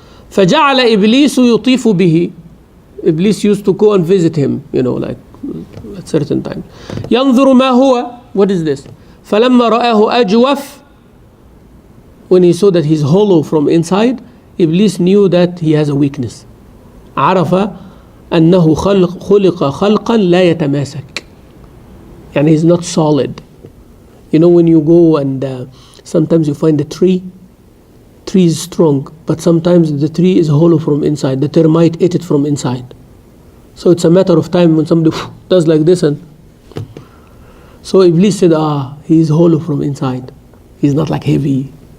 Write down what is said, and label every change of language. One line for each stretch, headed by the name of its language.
Arabic: فجعل إبليس يطيف به,
English: Iblis used to go and visit him, you know, like at certain time.
Arabic: ينظر ما هو,
English: what is this?
Arabic: فلما رآه أجوف,
English: when he saw that he's hollow from inside, Iblis knew that he has a weakness.
Arabic: عرف أنه خلق خلقا لا يتماسك.
English: يعني he's not solid. You know, when you go and sometimes you find a tree is strong, but sometimes the tree is hollow from inside. The termite ate it from inside. So it's a matter of time when somebody does like this, and so Iblis said, he is hollow from inside. He's not like heavy.